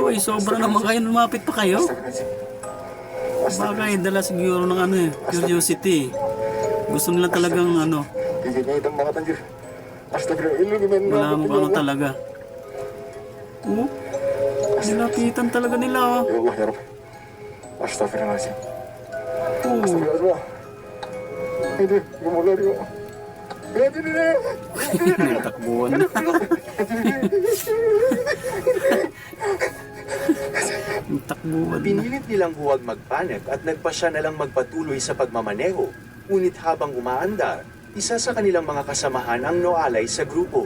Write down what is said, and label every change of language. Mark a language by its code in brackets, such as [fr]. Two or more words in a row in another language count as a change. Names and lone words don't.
[tl] Uy, sobra naman kayo, lumapit pa kayo. Astagfirullah. Bagay, dala siguro ng ano eh, curiosity. Gusto nila talagang ano, Gigit niya itong mga tanggir. Astagfirullah. Ilugimin mo. wala mo ano talaga. Oh, nilapitan talaga nila oh. [ar] يا الله، يا ربي. [tl] Astagfirullahaladzim. Oh, Astagfirullah. Ini, gumula rin ako. takbuhan na. Takbuhan na. Pinilit nilang huwag magpanik at nagpasya na lang magpatuloy sa pagmamaneho. Ngunit habang umaandar, isa sa kanilang mga kasamahan ang noalay sa grupo.